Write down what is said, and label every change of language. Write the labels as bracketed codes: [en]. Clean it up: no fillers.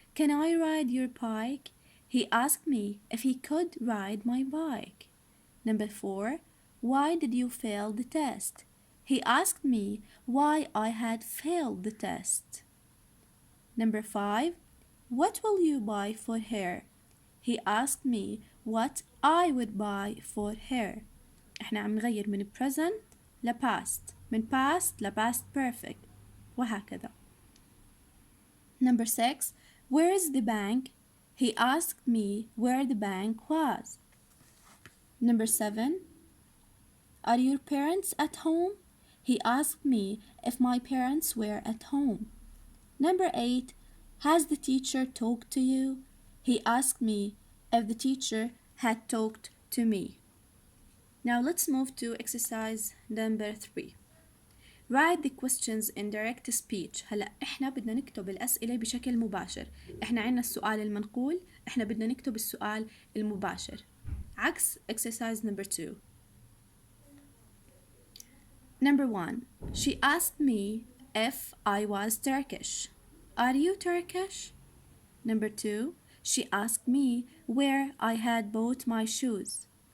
[en] Can I ride your bike? He asked me if he could ride my bike. Number 4. Why did you fail the test? He asked me why I had failed the test. Number 5. What will you buy for her? He asked me what I would buy for her. [ar] احنا عم نغير من present ل past من past ل past perfect وهكذا. [en] Number 6. Where is the bank? He asked me where the bank was. Number 7. Are your parents at home? He asked me if my parents were at home. Number 8. Has the teacher talked to you? He asked me if the teacher had talked to me. Now let's move to exercise number 3. Write the questions in direct speech. [ar] هلا احنا بدنا نكتب الأسئلة بشكل مباشر. احنا عنا السؤال المنقول، احنا بدنا نكتب السؤال المباشر. عكس [en] exercise number 2. Number 1. She asked me if I was Turkish. Are you Turkish? Number 2. She asked me where I had bought my shoes.